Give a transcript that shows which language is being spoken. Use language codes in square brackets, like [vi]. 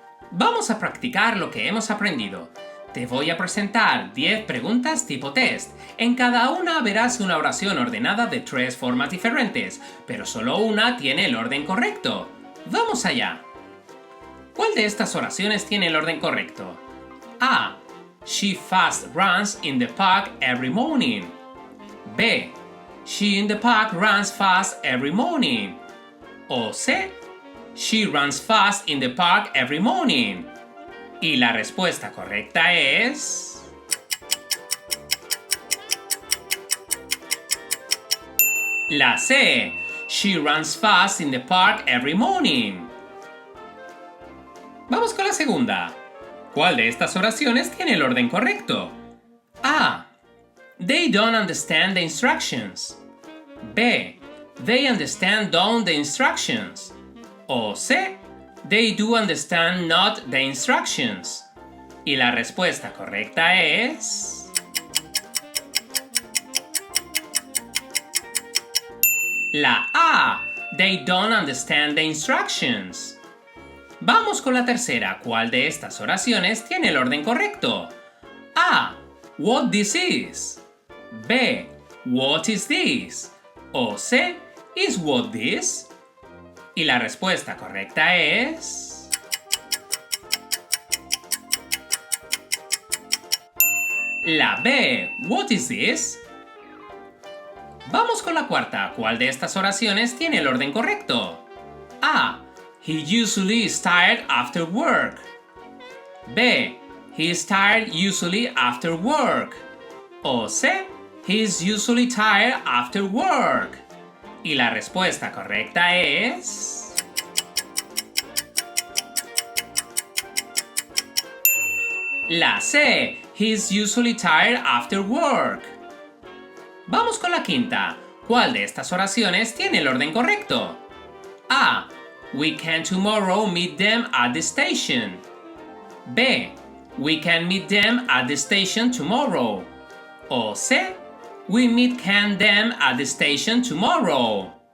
[es] Vamos a practicar lo que hemos aprendido. Te voy a presentar 10 preguntas tipo test. En cada una verás una oración ordenada de 3 formas diferentes, pero solo una tiene el orden correcto. ¡Vamos allá! ¿Cuál de estas oraciones tiene el orden correcto? A. [en] She fast runs in the park every morning. B. She in the park runs fast every morning. O C. She runs fast in the park every morning. [es] Y la respuesta correcta es... la C. [en] She runs fast in the park every morning. [es] Vamos con la segunda. ¿Cuál de estas oraciones tiene el orden correcto? A. [en] They don't understand the instructions. B. They understand don't the instructions. O C. They do understand not the instructions. [es] Y la respuesta correcta es... la A. [en] They don't understand the instructions. [es] Vamos con la tercera. ¿Cuál de estas oraciones tiene el orden correcto? [en] A. What this is. B. What is this. O C. Is what this. [es] Y la respuesta correcta es... la B. [en] What is this? [es] Vamos con la cuarta. ¿Cuál de estas oraciones tiene el orden correcto? A. [en] He usually is tired after work. B. He is tired usually after work. O C. He is usually tired after work. [es] Y la respuesta correcta es... la C. [en] He is usually tired after work. [es] Vamos con la quinta. ¿Cuál de estas oraciones tiene el orden correcto? A. [en] We can tomorrow meet them at the station. B. We can meet them at the station tomorrow. O C. We can them at the station tomorrow.